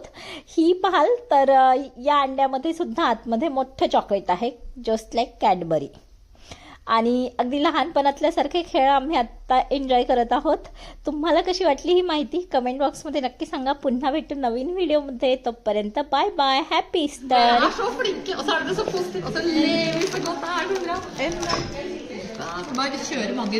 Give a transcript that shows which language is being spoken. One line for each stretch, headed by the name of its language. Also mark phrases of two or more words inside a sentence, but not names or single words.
Marathi: ही पाहाल तर या अंड्यामध्ये सुद्धा आतमध्ये मोठं चॉकलेट आहे,
English: just like
Marathi: कॅडबरी. आणि अगदी लहानपणातल्यासारखे खेळ आम्ही आत्ता एन्जॉय करत आहोत. तुम्हाला कशी वाटली ही माहिती
English: comment box
Marathi: नक्की सांगा. पुन्हा भेटू नवीन व्हिडिओमध्ये. तोपर्यंत
English: bye bye, happy Easter.
Norwegian: Og så er det så positivt, og så lever vi så godt det her. Så bra. Bare kjøre mange